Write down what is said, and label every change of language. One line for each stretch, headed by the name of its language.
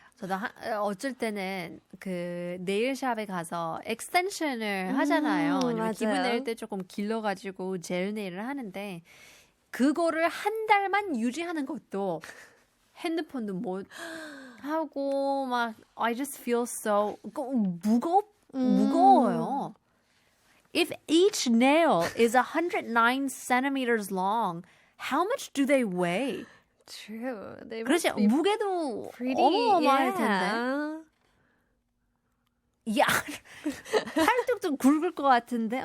Korean: 저도 어쩔 때는 그 네일샵에 가서 엑스텐션을 하잖아요. 아니면 기분 낼 때 조금 길러가지고 젤 네일을 하는데 그거를 한 달만 유지하는 것도 핸드폰도 못 하고 막
English: I just feel so
Korean: 무거워요.
English: If each nail is 109 centimeters long, how much do they weigh? True. They
Korean: 그렇지 무게도 어마어마할 텐데. 야, 팔뚝도 굵을 것 같은데.